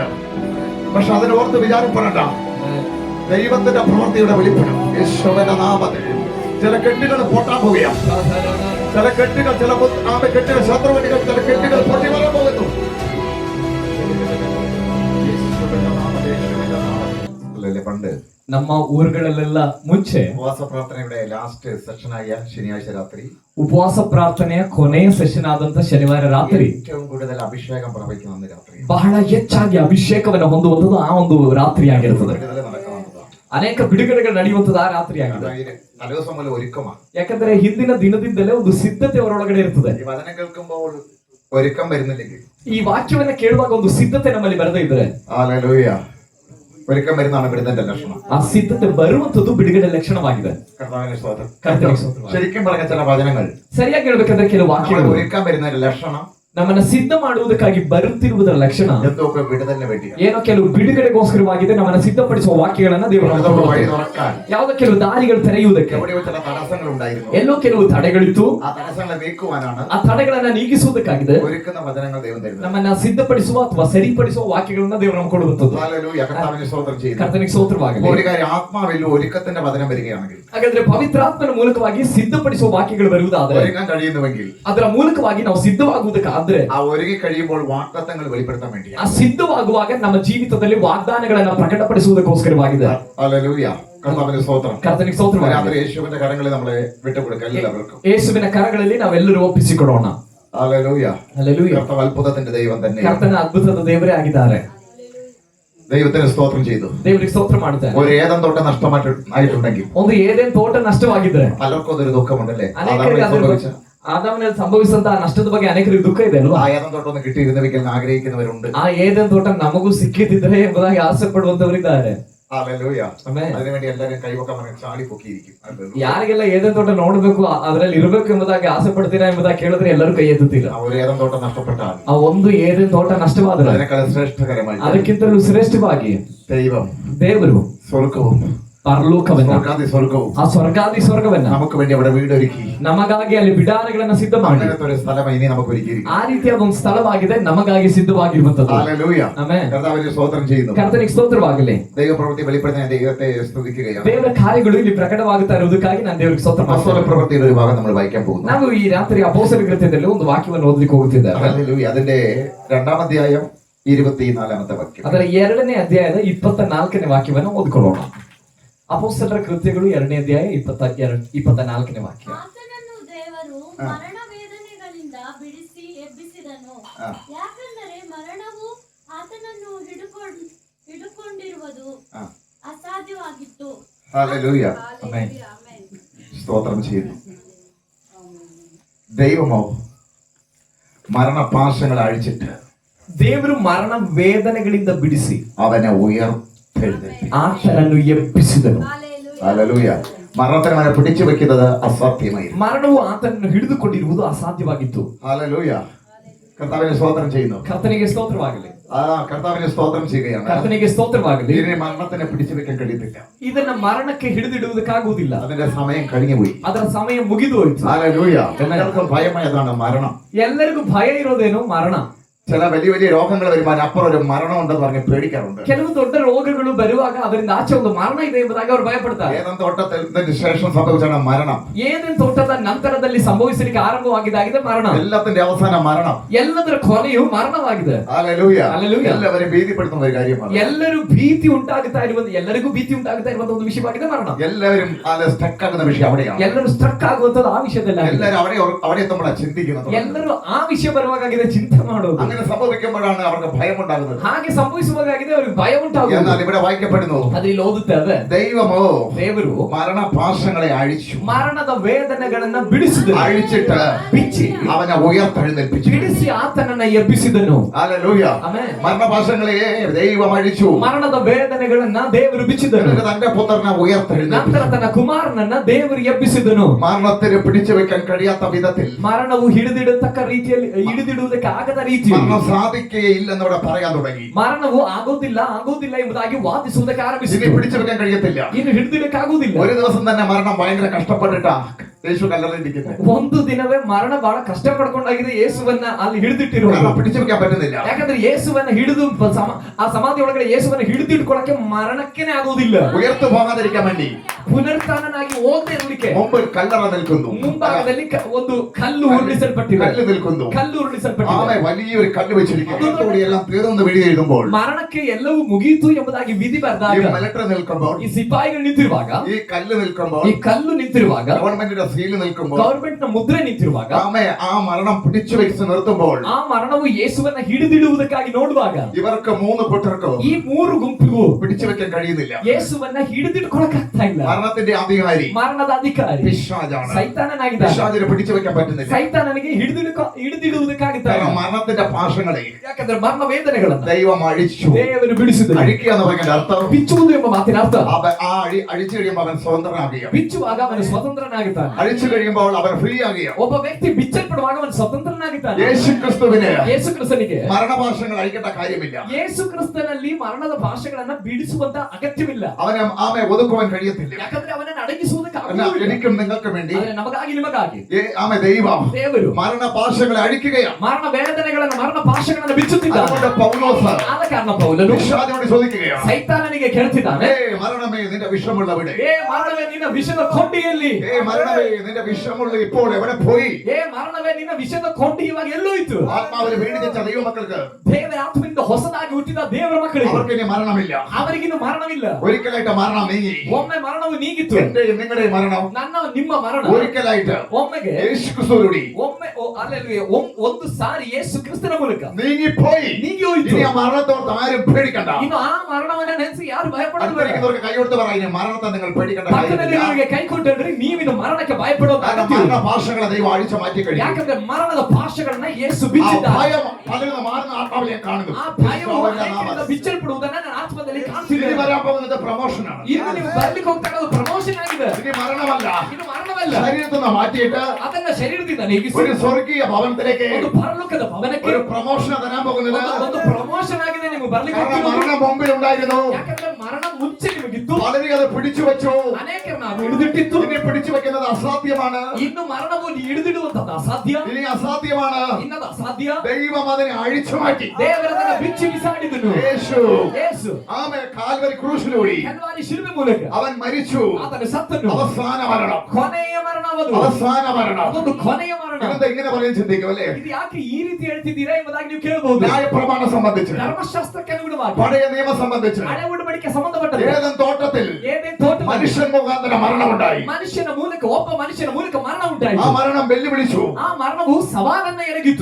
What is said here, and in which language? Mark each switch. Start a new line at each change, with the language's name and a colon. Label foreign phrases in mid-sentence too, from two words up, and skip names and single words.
Malayalam: പക്ഷെ അതിനോർത്ത് വിചാരപ്പെടേണ്ട, ദൈവത്തിന്റെ പ്രവൃത്തിയുടെ വെളിപ്പെടും. യേശുവിന്റെ നാമത്തിൽ ചില കെട്ടുകൾ പൊട്ടാൻ പോവുകയാണ്. ചില കെട്ടുകൾ, ചില കെട്ടുകൾ, ശത്രുവെടികൾ, ചില കെട്ടുകൾ പൊട്ടി വരാൻ പോകുന്നു. പണ്ട്
Kannada: ನಮ್ಮ ಊರುಗಳಲ್ಲೆಲ್ಲ ಮುಂಚೆ ಉಪವಾಸ ಪ್ರಾರ್ಥನೆಯ
English: last session
Kannada: ಆಗಿ ಶನಿಯಾഴ്ച ರಾತ್ರಿ ಉಪವಾಸ ಪ್ರಾರ್ಥನೆಯ ಕೊನೆಯ ಸೆಷನ್ ಆದಂತ ಶನಿವಾರ ರಾತ್ರಿ
Malayalam: ഏറ്റവും കൂടുതൽ അഭിഷേകം പ്രാപിക്കുന്ന രാത്രി,
Kannada: ಬಹಳ ಹೆಚ್ಚಾಗಿ ಅಭಿಷೇಕವನ್ನು ಹೊಂದುವಂತದ್ದು ಆ ಒಂದು ರಾತ್ರಿ ಆಗಿರುತ್ತದೆ. ಅನೇಕ ಬಿಡುಗಡೆಗಳು ನಡೆಯುವಂತದ್ದು ಆ ರಾತ್ರಿ ಆಗಿದೆ.
Malayalam: തലേദിവസം മുതൽ ഒരുക്കമാണ്.
Kannada: ಯಾಕಂದ್ರೆ ಹಿಂದಿನ ದಿನದಿಂದಲೇ ಒಂದು ಸಿದ್ಧತೆ ಅವರೊಳಗಡೆ ಇರ್ತದೆ.
Malayalam: ഈ വചനം കേൾക്കുമ്പോൾ ഒരുക്കം വരുന്നില്ലെങ്കിൽ,
Kannada: ಈ ವಾಕ್ಯವನ್ನ ಕೇಳುವಾಗ ಒಂದು ಸಿದ್ಧತೆ ನಮ್ಮಲ್ಲಿ ಬರದೇ ಇದ್ರೆ,
Malayalam: ഹല്ലേലൂയ, ഒരുക്കം വരുന്നതാണ് വിടുതലിന്റെ ലക്ഷണം.
Kannada: ಆ ಸಿದ್ಧತೆ ಬರುವಂತದ್ದು ಬಿಡುಗಡೆ ಲಕ್ಷಣವಾಗಿದೆ.
Malayalam: ശരിക്കും പറഞ്ഞ ചില വചനങ്ങൾ
Kannada: ಸರಿಯಾಗಿ ಹೇಳ್ಬೇಕಂದ್ರೆ ಕೆಲವು ವಾಕ್ಯಗಳು
Malayalam: ഒരുക്കം വരുന്ന ലക്ഷണം
Kannada: ನಮ್ಮನ್ನ ಸಿದ್ಧ ಮಾಡುವುದಕ್ಕಾಗಿ ಬರುತ್ತಿರುವುದರ ಲಕ್ಷಣ
Malayalam: എന്തോ ഒക്കെ വിടുതലിന് വേണ്ടിയാണ്.
Kannada: ಏನೋ ಕೆಲವು ಬಿಡುಗಡೆಗೋಸ್ಕರವಾಗಿದೆ. ನಮ್ಮನ್ನ ಸಿದ್ಧಪಡಿಸುವ ವಾಕ್ಯಗಳನ್ನ ದೇವರು ನಮಗೆ
Malayalam: എന്തോ വഴി
Kannada: ಕೊಡುತ್ತಾನೆ.
Malayalam: തുറക്കാൻ
Kannada: ಯಾವುದೋ ಕೆಲವು ದಾರಿಗಳು ತೆರೆಯುವುದಕ್ಕೆ,
Malayalam: എവിടെയോ ചില തടസ്സങ്ങൾ ഉണ്ടായിരുന്നു.
Kannada: ಎಲ್ಲೋ ಕೆಲವು ತಡೆಗಳಿತ್ತು.
Malayalam: ആ തടസ്സങ്ങളെ നീക്കുവാനാണ്
Kannada: ಆ ತಡೆಗಳನ್ನ ನೀಗಿಸುವುದಕ್ಕಾಗಿದೆ
Malayalam: ഒരുക്കുന്ന വചനങ്ങൾ ദൈവം തരുന്നത്.
Kannada: ನಮ್ಮನ್ನ ಸಿದ್ಧಪಡಿಸುವ ಅಥವಾ ಸರಿಪಡಿಸುವ ವಾಕ್ಯಗಳನ್ನ ದೇವರು ನಮಗೆ ಕೊಡುವಂತದ್ದು.
Malayalam: ഹല്ലേലൂയ. കർത്താവിനെ സ്തോത്രം ചെയ്യുന്നു.
Kannada: ಕರ್ತನಿಗೆ ಸ್ತೋತ್ರವಾಗಲಿ.
Malayalam: ഒരു കാര്യം, ആത്മാവിൽ ഒരുക്കത്തിന്റെ വചനം വരികയാണെങ്കിൽ,
Kannada: ಹಾಗಾದ್ರೆ ಪವಿತ್ರಾತ್ಮನ ಮೂಲಕವಾಗಿ ಸಿದ್ಧಪಡಿಸುವ ವಾಕ್ಯಗಳು ಬರುವುದಾದರೆ,
Malayalam: ഒരുങ്ങാൻ കഴിയുന്നുവെങ്കിൽ,
Kannada: ಅದರ ಮೂಲಕವಾಗಿ ನಾವು ಸಿದ್ಧವಾಗುವುದಕ್ಕಾದ್ರೆ,
Malayalam: ആ ഒരുങ്ങി കഴിയുമ്പോൾ വാഗ്ദത്തങ്ങൾ വെളിപ്പെടുത്താൻ വേണ്ടി.
Kannada: ಆ ಸಿದ್ಧವಾಗುವಾಗ ನಮ್ಮ ಜೀವಿತದಲ್ಲಿ ವಾಗ್ದಾನಗಳನ್ನ ಪ್ರಕಟಪಡಿಸುವುದಕ್ಕೋಸ್ಕರವಾಗಿದೆ.
Malayalam: ഹല്ലേലൂയ. കർത്താവിന്റെ സ്തോത്രം.
Kannada: ಕರ್ತನಿಗೆ ಸ್ತೋತ್ರವಾಗಲಿ.
Malayalam: രാത്രി യേശുവിന്റെ കരങ്ങളിൽ നമ്മളെ വിട്ടുകൊടുക്കുക എല്ലാവർക്കും.
Kannada: ಯೇಸುವಿನ ಕರಗಳಲ್ಲಿ ನಾವೆಲ್ಲರೂ ಒಪ್ಪಿಸಿಕೊಡೋಣ.
Malayalam: ഹല്ലേലൂയ.
Kannada: ಹಲ್ಲೆಲೂಯ.
Malayalam: കർത്താവ് അത്ഭുതത്തിന്റെ ദൈവം തന്നെ.
Kannada: ಕರ್ತನ ಅದ್ಭುತದ ದೇವರೇ ಆಗಿದ್ದಾರೆ.
Malayalam: ദൈവത്തിന് സ്തോത്രം ചെയ്തു.
Kannada: ದೇವರಿಗೆ ಸ್ತೋತ್ರ ಮಾಡುತ್ತಾರೆ.
Malayalam: ഒരു ഏദൻ തോട്ടം നഷ്ടമായിട്ടുണ്ടെങ്കിൽ,
Kannada: ಒಂದು ಏದೇನ್ ತೋಟ ನಷ್ಟವಾಗಿದ್ರೆ
Malayalam: പലർക്കും അതൊരു ദുഃഖമുണ്ടല്ലേ?
Kannada: ಅನೇಕರಿಗೆ ಆದಾಮನಲ್ಲಿ ಸಂಭವಿಸಿದಂತಹ ನಷ್ಟದ ಬಗ್ಗೆ ಅನೇಕರಿಗೆ ದುಃಖ ಇದೆ ಅಲ್ವಾ?
Malayalam: ആ ഏദൻ തോട്ടം ഒന്ന് കിട്ടിയിരുന്നെങ്കിൽ ആഗ്രഹിക്കുന്നവരുണ്ട്.
Kannada: ಆ ಏದೇನ್ ತೋಟ ನಮಗೂ ಸಿಕ್ಕಿದ್ರೆ ಎಂಬುದಾಗಿ ಆಸೆ ಪಡುವಂತವರಿದ್ದಾರೆ.
Malayalam: ഹല്ലേലൂയ.
Kannada: ಆಮೆನ್.
Malayalam: അതിനുവേണ്ടി എല്ലാവരും കൈവക്കാൻ പറഞ്ഞ് ചാടി പൊക്കിയിരിക്കും. ഹല്ലേലൂയ.
Kannada: ಯಾರಿಗೆಲ್ಲ ಏದೇನ್ ತೋಟ ನೋಡ್ಬೇಕು, ಅದರಲ್ಲಿ ಇರಬೇಕು ಎಂಬುದಾಗಿ ಆಸೆ ಪಡ್ತೀರಾ ಎಂಬುದಾಗಿ ಕೇಳಿದ್ರೆ ಎಲ್ಲರೂ ಕೈ ಎತ್ತುತ್ತಿಲ್ಲ.
Malayalam: ആ ഒരു ഏദൻ തോട്ടം നഷ്ടപ്പെട്ടാൽ,
Kannada: ಆ ಒಂದು ಏದೇನ್ ತೋಟ ನಷ್ಟವಾದ್ರೆ
Malayalam: അതിനേക്കാൾ ശ്രേഷ്ഠകരമായി
Kannada: ಅದಕ್ಕಿಂತಲೂ ಶ್ರೇಷ್ಠವಾಗಿ
Malayalam: ദൈവം
Kannada: ದೇವರು
Malayalam: സ്വർഗവും
Kannada: ಪರಲೋಕವನ್ನ,
Malayalam: സ്വർഗാദി സ്വർഗവും
Kannada: ಆ ಸ್ವರ್ಗಾದಿ ಸ್ವರ್ಗವನ್ನ
Malayalam: നമുക്ക് വേണ്ടി അവിടെ വീടൊരുക്കി.
Kannada: ನಮಗಾಗಿ ಅಲ್ಲಿ ಬಿಡಾರಗಳನ್ನ ಸಿದ್ಧ ಮಾಡಿ,
Malayalam: അങ്ങനത്തെ ഒരു സ്ഥലം ഇനി നമുക്ക് ഒരുക്കിയിരിക്കും.
Kannada: ಆ ರೀತಿಯಾದ ಒಂದು ಸ್ಥಳವಾಗಿದೆ ನಮಗಾಗಿ ಸಿದ್ಧವಾಗಿರುವಂತದ್ದು.
Malayalam: ഹല്ലേലൂയ.
Kannada: ಆಮೆನ್.
Malayalam: കർത്താവിനെ സ്തോത്രം ചെയ്യുന്നു.
Kannada: ಕರ್ತನಿಗೆ ಸ್ತೋತ್ರವಾಗಲಿ.
Malayalam: ദൈവപ്രവൃത്തി വെളിപ്പെടുത്താൻ ദൈവത്തെ സ്തുതിക്കുകയാണ്.
Kannada: ದೇವರ ಕಾರ್ಯಗಳು ಇಲ್ಲಿ ಪ್ರಕಟವಾಗುತ್ತಾ ಇರುವುದಕ್ಕಾಗಿ ನಾನು ದೇವರಿಗೆ ಸ್ತೋತ್ರ
Malayalam: അപ്പോസ്തല
Kannada: ಮಾಡ್ತೇನೆ.
Malayalam: പ്രവൃത്തിയുടെ ഒരു ഭാഗം നമ്മൾ വായിക്കാൻ പോകുന്നു.
Kannada: ನಾವು ಈ ರಾತ್ರಿ ಅಪೊಸ್ತಲರ ಕೃತ್ಯದಲ್ಲಿ ಒಂದು ವಾಕ್ಯವನ್ನು ಓದಲಿಕ್ಕೆ ಹೋಗುತ್ತಿದ್ದೇವೆ.
Malayalam: ഹല്ലേലൂയ. അതിന്റെ 2-ാം അധ്യായം 24-ാമത്തെ വാക്യം.
Kannada: ಅದರ 2ನೇ ಅಧ್ಯಾಯದ 24ನೇ ವಾಕ್ಯವನ್ನು ಓದಿಕೊಳ್ಳೋಣ. ಅಪೊಸ್ತಲರ ಕೃತ್ಯಗಳು 2ನೇ ಅಧ್ಯಾಯ 24ನೇ ವಾಕ್ಯ. ಆತನನ್ನು ದೇವರು ಮರಣ ವೇದನೆಗಳಿಂದ ಬಿಡಿಸಿ ಎಬ್ಬಿಸಿದನು. ಯಾಕಂದರೆ ಮರಣವು ಆತನನ್ನು ಹಿಡುಕೊಂಡಿರುವುದು ಅಸಾಧ್ಯವಾಗಿತ್ತು.
Malayalam: ഹല്ലേലൂയ.
Kannada: ಆಮೆನ್.
Malayalam: സ്തോത്രം ചെയ്യുന്നു. ദൈവമോ മരണപാശങ്ങൾ അഴിച്ചിട്ട്
Kannada: ದೇವರು ಮರಣ ವೇದನೆಗಳಿಂದ ಬಿಡಿಸಿ
Malayalam: അവനെ ഉയർത്തെഴുന്നേൽപ്പി.
Kannada: ಆತನನ್ನು ಎಬ್ಬಿಸಿದನು.
Malayalam: ഹല്ലേലൂയ. മരണത്തിന് അവനെ പിടിച്ചു വെക്കുന്നത് അസാധ്യമായിരുന്നു.
Kannada: ಮರಣವು ಆತನನ್ನು ಹಿಡಿದುಕೊಂಡಿರುವುದು ಅಸಾಧ್ಯವಾಗಿತ್ತು.
Malayalam: ഹല്ലേലൂയ. കർത്താവിനെ സ്തോത്രം ചെയ്യുന്നു.
Kannada: ಕರ್ತನಿಗೆ ಸ್ತೋತ್ರವಾಗಲಿ.
Malayalam: കർത്താവിനെ സ്തോത്രം ചെയ്യുകയാണ്.
Kannada: ಕರ್ತನಿಗೆ ಸ್ತೋತ್ರವಾಗಲಿ.
Malayalam: ഇതിനെ മരണത്തിനെ പിടിച്ചു വെക്കാൻ കഴിയത്തില്ല.
Kannada: ಇದನ್ನ ಮರಣಕ್ಕೆ ಹಿಡಿದಿಡುವುದಕ್ಕಾಗುವುದಿಲ್ಲ.
Malayalam: അതിന്റെ സമയം കഴിഞ്ഞുപോയി.
Kannada: ಅದರ ಸಮಯ ಮುಗಿದು ಹೋಯ್ತು.
Malayalam: ഹല്ലേലൂയ. എല്ലാവർക്കും ഭയമായതാണ് മരണം.
Kannada: ಎಲ್ಲರಿಗೂ ಭಯ ಇರೋದೇನು ಮರಣ.
Malayalam: ചില വലിയ വലിയ രോഗങ്ങൾ വരുമ്പോൾ അപ്പുറം ഒരു മരണം ഉണ്ടെന്ന് പറഞ്ഞ് പേടിക്കാറുണ്ട്.
Kannada: ಕೆಲವು ದೊಡ್ಡ ರೋಗಗಳು ಬರುವಾಗ ಅದರಿಂದ ಆಚೆ ಒಂದು ಮರಣ ಇದೆ ಎಂಬುದಾಗಿ ಅವರು ಭಯಪಡ್ತಾರೆ.
Malayalam: ഏദൻ തോട്ടത്തിന് ശേഷം സംഭവിച്ചാണ് മരണം.
Kannada: ಏದೇನ್ ತೋಟದ ನಂತರದಲ್ಲಿ ಸಂಭವಿಸಲಿಕ್ಕೆ ಆರಂಭವಾಗಿದ್ದಾಗಿದೆ ಮರಣ.
Malayalam: എല്ലാത്തിന്റെ അവസാനം മരണം.
Kannada: ಎಲ್ಲದರ ಕೊನೆಯು ಮರಣವಾಗಿದೆ.
Malayalam: ഹല്ലേലൂയ. ഹല്ലേലൂയ. എല്ലാവരും ഭീതിപ്പെടുത്തുന്ന ഒരു കാര്യമാണ്.
Kannada: ಎಲ್ಲರೂ ಭೀತಿ ಉಂಟಾಗುತ್ತಾ ಇರುವಂತ, ಎಲ್ಲರಿಗೂ ಭೀತಿ ಉಂಟಾಗುತ್ತಾ ಇರುವಂತ ಒಂದು ವಿಷಯವಾಗಿದೆ ಮರಣ.
Malayalam: എല്ലാവരും സ്റ്റക്ക് ആകുന്ന വിഷയം അവിടെയാണ്.
Kannada: ಎಲ್ಲರೂ ಸ್ಟ್ರಕ್ ಆಗುವಂತದ್ದು ಆ ವಿಷಯದಲ್ಲಿ.
Malayalam: എല്ലാവരും അവിടെ നമ്മളെ ചിന്തിക്കുന്നത്.
Kannada: ಎಲ್ಲರೂ ಆ ವಿಷಯ ಬರುವಾಗಿದೆ ಚಿಂತೆ ಮಾಡೋದು.
Malayalam: അങ്ങനെ സംഭവിക്കുമ്പോഴാണ് അവർക്ക് ഭയമുണ്ടാകുന്നത്.
Kannada: ಹಾಗೆ ಸಂಭವಿಸುವಾಗಿದೆ ಅವರಿಗೆ ಭಯ ಉಂಟಾಗುವುದು.
Malayalam: എന്നാൽ ഇവിടെ വായിക്കപ്പെടുന്നു,
Kannada: ಅದ್ರಲ್ಲಿ ಓದುತ್ತೇವೆ,
Malayalam: ദൈവമോ
Kannada: ದೇವರು
Malayalam: മരണപാശങ്ങളെ അഴിച്ചു.
Kannada: ಮರಣದ ವೇದನೆಗಳನ್ನ ಬಿಡಿಸಿದನು.
Malayalam: അഴിച്ചിട്ട്
Kannada: ಬಿಚ್ಚಿ
Malayalam: അവനെ ഉയർത്തെഴുന്നേൽപ്പിച്ചു.
Kannada: ಬಿಡಿಸಿ ಆತನನ್ನ ಎಬ್ಬಿಸಿದನು.
Malayalam: ഹല്ലേലൂയ.
Kannada: ಆಮೆನ್.
Malayalam: മരണപാശങ്ങളെ ദൈവം അഴിച്ചു.
Kannada: ಮರಣದ ವೇದನೆಗಳನ್ನ ದೇವರು ಬಿಚ್ಚಿದನು.
Malayalam: എന്നിട്ട് തന്റെ പുത്രനെ ഉയർത്തെഴുന്നേൽപ്പിച്ചു.
Kannada: ನಂತರ ತನ್ನ ಕುಮಾರನನ್ನ ದೇವರು ಎಬ್ಬಿಸಿದನು.
Malayalam: മരണത്തിന് പിടിച്ചു വെക്കാൻ കഴിയാത്ത വിധത്തിൽ,
Kannada: ಮರಣವು ಹಿಡಿದಿಡತಕ್ಕ ರೀತಿಯಲ್ಲಿ, ಹಿಡಿದಿಡುವುದಕ್ಕೆ ಆಗದ ರೀತಿಯಲ್ಲಿ,
Malayalam: മരണം സാധിക്കുകയില്ലെന്ന് ഇവിടെ പറയാൻ തുടങ്ങി.
Kannada: ಮರಣವು ಆಗೋದಿಲ್ಲ ಎಂಬುದಾಗಿ ವಾದಿಸುವುದಕ್ಕೆ
Malayalam: ഇതിനെ
Kannada: ಆರಂಭಿಸಿತು.
Malayalam: പിടിച്ചു വെക്കാൻ കഴിയത്തില്ല.
Kannada: ಇನ್ನು ಹಿಡಿದಿಡಕ್ಕಾಗುವುದಿಲ್ಲ.
Malayalam: ഒരു ദിവസം തന്നെ മരണം ഭയങ്കര കഷ്ടപ്പെട്ടിട്ടാ യേശു കല്ലറിയിരിക്കുന്നത്.
Kannada: ಒಂದು ದಿನವೇ ಮರಣ ಬಹಳ ಕಷ್ಟ ಪಡ್ಕೊಂಡಾಗಿದೆ ಯೇಸುವನ್ನ ಅಲ್ಲಿ ಹಿಡಿದಿಟ್ಟಿರುವ.
Malayalam: കാരണം പിടിച്ചു വെക്കാൻ പറ്റുന്നില്ല.
Kannada: ಯಾಕಂದ್ರೆ ಯೇಸುವನ್ನ ಹಿಡಿದು ಆ ಸಮಾಧಿ ಒಳಗಡೆ ಯೇಸುವನ್ನ ಹಿಡಿದಿಟ್ಕೊಳ್ಳಕ್ಕೆ ಮರಣಕ್ಕೇನೆ ಆಗುವುದಿಲ್ಲ.
Malayalam: ഉയർത്തു പോകാതിരിക്കാൻ വേണ്ടി
Kannada: ಪುನರುತ್ಥಾನನಾಗಿ ಹೋಗದೆ ಇರಲಿಕ್ಕೆ
Malayalam: മുമ്പിൽ കല്ലറ നിൽക്കുന്നു.
Kannada: ಮುಂಭಾಗದಲ್ಲಿ ಒಂದು ಕಲ್ಲು ಉರುಳಿಸಲ್ಪಟ್ಟಿದೆ.
Malayalam: കല്ല് നിൽക്കുന്നു.
Kannada: ಕಲ್ಲು ಉರುಳಿಸಲ್ಪಟ್ಟಿದೆ.
Malayalam: ആമേ വലിയൊരു കല്ല് വെച്ചിരിക്കുന്നു. അതോടെ എല്ലാം തീർന്നു വിധി എഴുതുമ്പോൾ,
Kannada: ಮರಣಕ್ಕೆ ಎಲ್ಲವೂ ಮುಗಿಯಿತು ಎಂಬುದಾಗಿ ವಿಧಿ
Malayalam: ഈ
Kannada: ಬರೆದಾಗ,
Malayalam: മിലിಟറി നിൽക്കുമ്പോൾ,
Kannada: ಈ ಸಿಪಾಯಿಗಳು ನಿಂತಿರುವಾಗ,
Malayalam: ഈ കല്ല് നിൽക്കുമ്പോൾ,
Kannada: ಈ ಕಲ್ಲು ನಿಂತಿರುವಾಗ,
Malayalam: ഗവൺമെന്റിന്റെ സീല് നിൽക്കുമ്പോൾ,
Kannada: ಗವರ್ಮೆಂಟ್ ನ ಮುದ್ರೆ ನಿಂತಿರುವಾಗ,
Malayalam: ആമേ ആ മരണം പിടിച്ചു വെച്ച് നിർത്തുമ്പോൾ,
Kannada: ಆ ಮರಣವು ಯೇಸುವನ್ನ ಹಿಡಿದಿಡುವುದಕ್ಕಾಗಿ ನೋಡುವಾಗ,
Malayalam: ഇവർക്ക് മൂന്ന് കൂട്ടർക്കും
Kannada: ಈ ಮೂರು ಗುಂಪಿಗೂ
Malayalam: പിടിച്ചു വെക്കാൻ കഴിയുന്നില്ല.
Kannada: ಯೇಸುವನ್ನ ಹಿಡಿದಿಟ್ಕೊಳಕ್ಕಾಗ್ತಾ ಇಲ್ಲ.
Malayalam: മരണത്തിന്റെ അധികാരി
Kannada: ಮರಣದ ಅಧಿಕಾರಿ
Malayalam: പിശാചാണ്.
Kannada: ಸೈತಾನನಾಗಿದ್ದಾನೆ.
Malayalam: പിശാചിനെ പിടിച്ചു വെക്കാൻ പറ്റുന്നില്ല.
Kannada: ಸೈತಾನನಿಗೆ ಹಿಡಿದಿಡುವುದಕ್ಕಾಗುತ್ತಾರೆ.
Malayalam: കാരണം മരണത്തിന്റെ പാശങ്ങളെ
Kannada: ಯಾಕಂದ್ರೆ ಮರಣ ವೇದನೆಗಳನ್ನು
Malayalam: ദൈവം അഴിച്ചു.
Kannada: ದೇವರು ಬಿಡಿಸಿದರು.
Malayalam: അഴിക്കുക എന്ന് പറയുന്ന അർത്ഥം
Kannada: ಬಿಚ್ಚುವುದು ಎಂಬ ಮಾತಿನ ಅರ್ಥ
Malayalam: അഴിച്ചു കഴിയുമ്പോൾ അവൻ സ്വതന്ത്രനാകുക.
Kannada: ಬಿಚ್ಚುವಾಗ ಅವನು ಸ್ವತಂತ್ರನಾಗುತ್ತಾನೆ.
Malayalam: അഴിച്ചു കഴിയുമ്പോൾ അവൻ ഫ്രീ ആകുക.
Kannada: ಒಬ್ಬ ವ್ಯಕ್ತಿ ಬಿಚ್ಚಲ್ಪಡುವಾಗ ಅವನು ಸ್ವತಂತ್ರನಾಗುತ್ತಾನೆ.
Malayalam: യേശു ക്രിസ്തുവിന്
Kannada: ಯೇಸು ಕ್ರಿಸ್ತನಿಗೆ
Malayalam: മരണഭാഷങ്ങൾ അഴിക്കേണ്ട കാര്യമില്ല.
Kannada: ಯೇಸು ಕ್ರಿಸ್ತನಲ್ಲಿ ಮರಣದ ಭಾಷೆಗಳನ್ನ ಬಿಡಿಸುವಂತ ಅಗತ್ಯವಿಲ್ಲ.
Malayalam: അവനെ ആമെ ഒതുക്കുവാൻ കഴിയത്തില്ല.
Kannada: ಯಾಕಂದ್ರೆ ಅವನನ್ನು ಅಡಗಿಸುವುದಕ್ಕೆ
Malayalam: എന്നാ
Kannada: ಆಗುವುದಿಲ್ಲ.
Malayalam: എനിക്കും നിങ്ങൾക്കും വേണ്ടി
Kannada: ಆದ್ರೆ ನಮಗಾಗಿ ನಿಮಗಾಗಿ
Malayalam: ആമെ ദൈവം
Kannada: ದೇವರು
Malayalam: മരണഭാഷകളെ അഴിക്കുകയാണ്.
Kannada: ಮರಣ ವೇದನೆಗಳನ್ನು ಮರಣ ಭಾಷೆಗಳನ್ನು ಬಿಚ್ಚುತ್ತಿದ್ದಾನೆ.
Malayalam: അതുകൊണ്ട് പൗലോസ്
Kannada: ಆದ ಕಾರಣ ಪೌಲನು
Malayalam: പിശാചിനോട് ചോദിക്കുകയാണ്,
Kannada: ಸೈತಾನನಿಗೆ ಕೇಳ್ತಿದ್ದಾನೆ,
Malayalam: മരണമേ നിന്റെ വിഷമുള്ളവിടെ,
Kannada: ಮರಣವೇ ನಿನ್ನ ವಿಷದ ಕೊಂಡಿಯಲ್ಲಿ,
Malayalam: മരണമേ നിന്റെ വിഷമുള്ള ഇപ്പോൾ എവിടെ പോയി,
Kannada: ಮರಣವೇ ನಿನ್ನ ವಿಷದ ಕೊಂಡಿ ಇವಾಗ ಎಲ್ಲೋಯ್ತು.
Malayalam: ആത്മാവിൽ വീണിച്ച ദൈവമക്കൾക്ക്
Kannada: ದೇವರ ಆತ್ಮದಿಂದ ಹೊಸದಾಗಿ ಹುಟ್ಟಿದ ದೇವರ ಮಕ್ಕಳಿಗೆ
Malayalam: അവർക്ക് ഇനി മരണമില്ല.
Kannada: ಅವರಿಗಿನ್ನು ಮರಣವಿಲ್ಲ.
Malayalam: ഒരിക്കലായിട്ട് മരണം നീങ്ങി.
Kannada: ಒಮ್ಮೆ ಮರಣವು ನೀಗಿತ್ತು.
Malayalam: എന്റെയും നിങ്ങളുടെയും മരണം
Kannada: ನಿಮ್ಮ ಮರಣ
Malayalam: ഒരിക്കലായിട്ട്
Kannada: ಒಮ್ಮೆಗೆ
Malayalam: യേശു ಕ್ರಿಸ್ತುവിലൂടെ
Kannada: ಒಮ್ಮೆ ಒಂದು ಸಾರಿ ಯೇಸು ಕ್ರಿಸ್ತನ ಮೂಲಕ
Malayalam: നീങ്ങിപ്പോയി.
Kannada: ನೀಗಿ ಹೋಯಿತು.
Malayalam: ഇനി ആ മരണത്തോട് ആരും പേടിക്കണ്ട.
Kannada: ಇನ್ನು ಆ ಮರಣವನ್ನ ನೆನೆಸಿ ಯಾರು ಭಯಪಡೋದು ಬೇಡ.
Malayalam: അടുത്തിരിക്കുന്നവർക്ക് കൈ കൊടുത്ത് പറ, ഇനി മരണത്തെ നിങ്ങൾ പേടിക്കേണ്ട
Kannada: ಪಕ್ಕದಲ್ಲಿ
Malayalam: കാര്യമില്ല.
Kannada: ನಿಮಗೆ ಕೈ ಕೊಟ್ಟರೆ ನೀವಿನ್ನು ಮರಣಕ್ಕೆ ಭಯಪಡೋದು
Malayalam: കാരണം
Kannada: ಅಗತ್ಯವಿಲ್ಲ.
Malayalam: മരണഭാഷകളെ ദൈവം അഴിച്ചു മാറ്റി കഴിഞ്ഞു.
Kannada: ಯಾಕಂದ್ರೆ ಮರಣದ ಭಾಷೆಗಳನ್ನ ಯೇಸು
Malayalam: ആ
Kannada: ಬಿಚ್ಚಿದ್ದಾನೆ.
Malayalam: ഭയം പലരും മാറുന്ന ആത്മാവിൽ ഞാൻ കാണുന്നു.
Kannada: ಆ ಭಯವು ಅನೇಕರಿಂದ ಬಿಚ್ಚಲ್ಪಡುವುದನ್ನ ನಾನು ಆತ್ಮದಲ್ಲಿ
Malayalam: ഇനി
Kannada: ಕಾಣ್ತಿದ್ದೇನೆ.
Malayalam: വരാൻ പോകുന്നത് പ്രമോഷനാണ്.
Kannada: ಇನ್ನು ನೀವು ಬರ್ಲಿಕ್ಕೆ ಹೋಗ್ತಾ ಇರೋದು ಪ್ರಮೋಷನ್ ಆಗಿದೆ.
Malayalam: ഇനി മരണമല്ല,
Kannada: ಇದು ಮರಣವಲ್ಲ.
Malayalam: ശരീരത്തിൽ നിന്ന് മാറ്റിയിട്ട്
Kannada: ಅದನ್ನ ಶರೀರದಿಂದ ನೀಗಿಸಿ
Malayalam: ഒരു സ്വർഗീയ ഭവനത്തിലേക്ക്
Kannada: ಒಂದು ಪರಲೋಕದ ಭವನಕ್ಕೆ
Malayalam: ഒരു പ്രമോഷൻ തരാൻ പോകുന്നത്.
Kannada: ಒಂದು ಪ್ರಮೋಷನ್ ಆಗಿದೆ ನಿಮಗೆ ಬರ್ಲಿಕ್ಕೆ
Malayalam: കാരണം
Kannada: ಹೋಗ್ತಿರೋದು.
Malayalam: മരണം മുമ്പിൽ ഉണ്ടായിരുന്നു.
Kannada: ಯಾಕಂದ್ರೆ ಮರಣ ಮುಂಚೆ ನಿಮಗಿತ್ತು.
Malayalam: പലരും അത് പിടിച്ചു വെച്ചു.
Kannada: ಅನೇಕರು ನಾವು ಹಿಡಿದಿಟ್ಟಿತ್ತು.
Malayalam: ഇനി പിടിച്ചു വെക്കുന്നത് അസാധ്യമാണ്.
Kannada: ಇನ್ನು ಮರಣವು ಹಿಡಿದಿಡುವಂತದ್ದು ಅಸಾಧ್ಯ.
Malayalam: ഇനി അസാധ്യമാണ്.
Kannada: ಇನ್ನದು ಅಸಾಧ್ಯ.
Malayalam: ദൈവം അതിനെ അഴിച്ചു മാറ്റി.
Kannada: ದೇವರನ್ನ ಬಿಚ್ಚಿ ಬಿಸಾಡಿದನು.
Malayalam: യേശു ആമേ കാൽവരി ക്രൂശിലൂടെ
Kannada: ಕಲ್ವಾರಿ ಶಿಲುಬೆ ಮೂಲಕ
Malayalam: അവൻ മരിച്ചു.
Kannada: ಆತನು ಸತ್ತನು.
Malayalam: അവസാന മരണം.
Kannada: ಕೊನೆಯ ಮರಣವದು.
Malayalam: അവസാന മരണം.
Kannada: ಅದೊಂದು ಕೊನೆಯ ಮರಣ.
Malayalam: ഇതെന്താ ഇങ്ങനെ പറയാൻ ചിന്തിക്കും അല്ലേ?
Kannada: ಇದು ಯಾಕೆ ಈ ರೀತಿ ಹೇಳ್ತಿದ್ದೀರಾ ಎಂಬುದಾಗಿ ನೀವು ಕೇಳಬಹುದು.
Malayalam: ന്യായപ്രമാണം സംബന്ധിച്ച്,
Kannada: ಧರ್ಮಶಾಸ್ತ್ರಕ್ಕೆ ಅನುಗುಣವಾಗಿ,
Malayalam: പഴയ നിയമം സംബന്ധിച്ച്,
Kannada: ಹಳೆ ಉಡಂಬಡಿಕೆ ಸಂಬಂಧಪಟ್ಟದ್ದು,
Malayalam: ഏദൻ തോട്ടത്തിൽ
Kannada: ಏದೇನ್ ತೋಟದಲ್ಲಿ
Malayalam: മനുഷ്യൻ മുഖാന്തരം മരണമുണ്ടായി.
Kannada: ಮನುಷ್ಯನ ಮೂಲಕ, ಒಬ್ಬ ಮನುಷ್ಯನ ಮೂಲಕ ಮರಣ
Malayalam: ആ
Kannada: ಉಂಟಾಯಿತು.
Malayalam: മരണം വെല്ലുവിളിച്ചു.
Kannada: ಆ ಮರಣವು ಸವಾಲನ್ನ ಎರಗಿತು.